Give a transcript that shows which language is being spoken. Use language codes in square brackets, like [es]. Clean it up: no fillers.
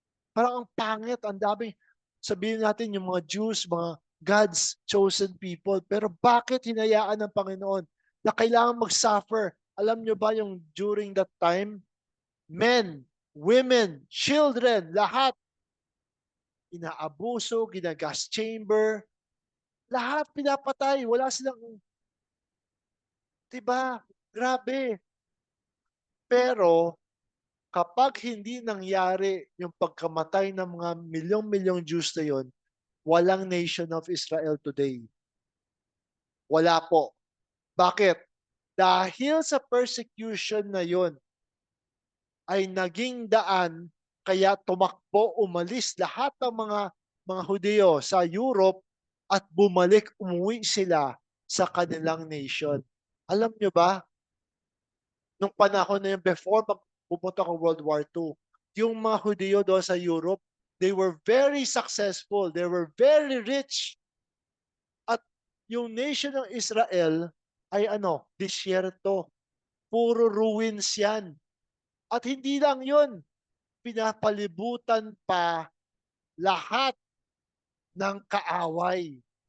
[tl] Parang ang pangit, ang daming, sabihin natin yung mga Jews, mga God's chosen people. Pero bakit hinayaan ng Panginoon na kailangan mag-suffer? Alam nyo ba yung during that time, men, women, children, lahat, inaabuso, ginagas chamber, lahat pinapatay. Wala silang, diba? Grabe. Pero, kapag hindi nangyari yung pagkamatay ng mga milyong-milyong Jews na yun, walang [en] nation of Israel today. [tl] Wala po. Bakit? Dahil sa persecution na yon ay naging daan kaya tumakbo, umalis lahat ng mga Hudyo sa Europe at umuwi sila sa kanilang nation. Alam nyo ba, nung panahon na yun, before pupunta ko World War II, yung mga Hudyo doon sa Europe, [en] they were very successful, they were very rich. [tl] At yung nation ng Israel ay disyerto. Puro ruins yan. At hindi lang yun, pinapalibutan pa lahat ng kaaway.